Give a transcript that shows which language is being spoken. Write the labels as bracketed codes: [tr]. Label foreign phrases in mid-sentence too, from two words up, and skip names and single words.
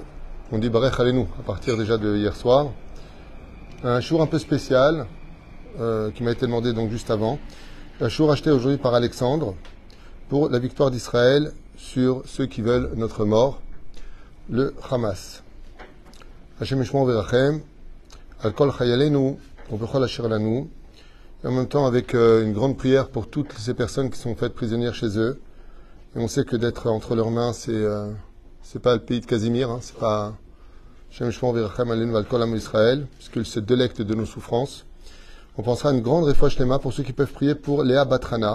[fr] On dit [he] ברך עלינו [fr] à partir déjà de hier soir. Un jour un peu spécial qui m'a été demandé donc juste avant. Un jour acheté aujourd'hui par Alexandre pour la victoire d'Israël sur ceux qui veulent notre mort, le Hamas. [he] השם ישמור וירחם. על כל חיילינו ובכל אשר לנו, [fr] et en même temps avec une grande prière pour toutes ces personnes qui sont faites prisonnières chez eux. Et on sait que d'être entre leurs mains, c'est pas le pays de Casimir, hein, c'est pas [he] השם ישמור וירחם עלינו על כל עם ישראל, [fr] puisqu'il se délecte de nos souffrances. On pensera à une grande [he] רפואה שלמה [fr] pour ceux qui peuvent prier pour Léa Batrana.